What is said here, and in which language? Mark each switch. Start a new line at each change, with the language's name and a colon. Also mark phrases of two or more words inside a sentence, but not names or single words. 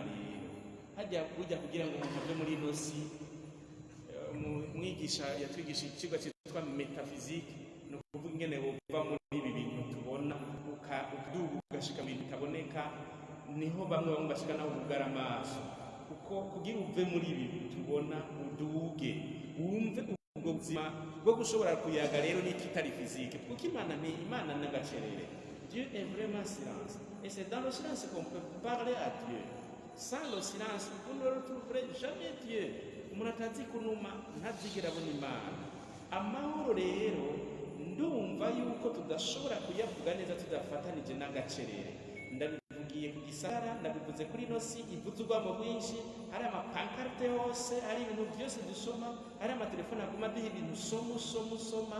Rundi: Rero hajya kujya kugira ngo umuntu ave muri ino si, umwigisha yatwigisha ikigo cyitwa metaphysique, no kuvuga ingene wova muri ibi bintu tubona ukaduga ugashika mu bintu bitaboneka. Niho bamwe bashika naho kugara amaso, kuko kugira uve muri ibi tubona uduge wumve ubwo buzima bwo gushobora kuyaga rero n'ikitari physique, kuko Imana ni Imana n'agacerere.
French: Dieu est vraiment silence, et c'est dans le silence qu'on peut parler à Dieu. Sans le silence vous ne retrouverez jamais Dieu.
Rundi: Umuntu atazi kunuma ntazigera abona Imana. Amahoro rero ndumva yuko tudashobora kuyavuga neza tudafatanije n'agacerere. Ndabivugiye ku gisara, ndabivuze kuri ino si ivuze urwamo rwinshi, hari amapankarte hose, hari ibintu byose dusoma, hari amatelefone aguma duha ibintu usoma.